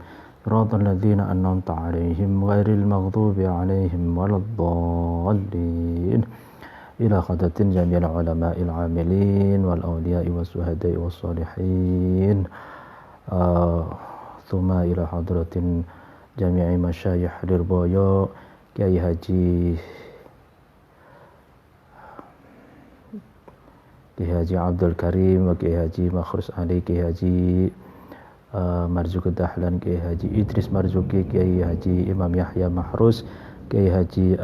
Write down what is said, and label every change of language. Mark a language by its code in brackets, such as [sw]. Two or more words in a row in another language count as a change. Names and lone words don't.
[ar] صراط الذين أنعمت عليهم غير المغضوب عليهم ولا الضالين. إلى خدة جميع العلماء العاملين والأولياء والشهداء والصالحين. ثم إلى حضرة جميع مشايخ الربايا Kiai Haji Abdul Karim wa Kiai Haji Makhrus Ali, Kiai Haji Marzuki Dahlan, Kiai Haji Idris Marzuki, Kiai Haji Imam Yahya Mahrus, Kiai Haji